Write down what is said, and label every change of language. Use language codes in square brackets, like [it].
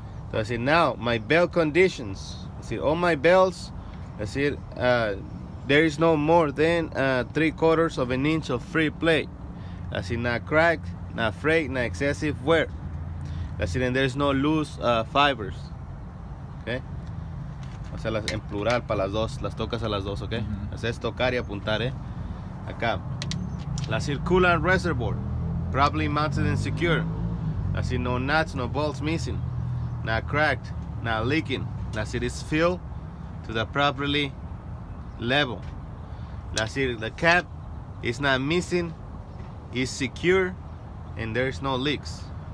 [en] That's it, now, my belt conditions. That's it, all my belts. That's it, there is no more than 3/4 of an inch of free play. That's it, not cracked, not frayed, not excessive wear. That's it, and there's no loose fibers. Okay. [es] O sea, en plural para las dos, las tocas a las dos, ok. Es tocar y apuntar, Acá. [en] That's it, coolant reservoir, properly mounted and secure. That's it, no nuts, no bolts missing, not cracked, not leaking. That's it, is filled to the properly level. That's it, the cap is not missing, is secure, and there's no leaks.